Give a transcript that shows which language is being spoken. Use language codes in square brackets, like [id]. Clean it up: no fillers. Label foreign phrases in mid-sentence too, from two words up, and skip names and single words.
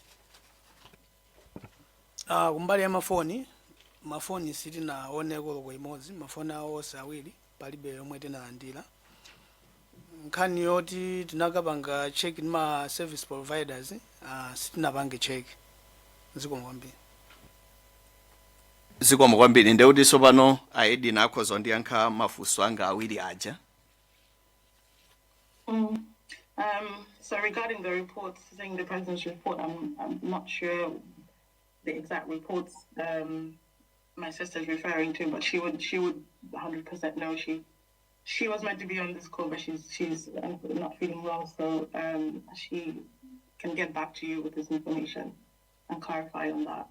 [ny] Kumbali ya mafoni sitinaoneko loko imodzi, mafoni awo onse awiri palibe yomwe tinalandira. Nkhani yoti tinakapanga check ndi ma [en] service providers [ny] sitinapange check. Zikomo kwambiri. Zikomo kwambiri nde kuti sopano aedina akhoza ndiyankha mafunso anga awiri aja. [en] So regarding the reports, saying the president's report, I'm not sure the exact reports my sister's referring to, but she would 100% know. She was meant to be on this call, but she's not feeling well, so she can get back to you with this information and clarify on that.